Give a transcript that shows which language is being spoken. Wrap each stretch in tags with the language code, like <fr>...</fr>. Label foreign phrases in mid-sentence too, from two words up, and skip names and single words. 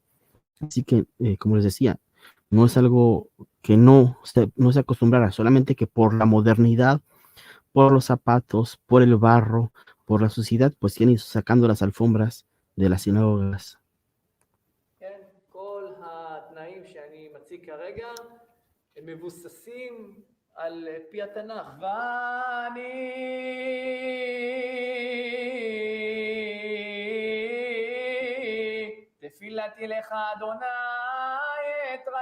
<es>Así que, como les decía, no es algo que no se acostumbrara, solamente que por la modernidad, por los zapatos, por el barro, por la suciedad, pues se han ido sacando las alfombras de las sinagogas.</es> <he>כל כרגע הם מבוססים על פי התנ"ך. ואני תפילתי לך אדוני את</he>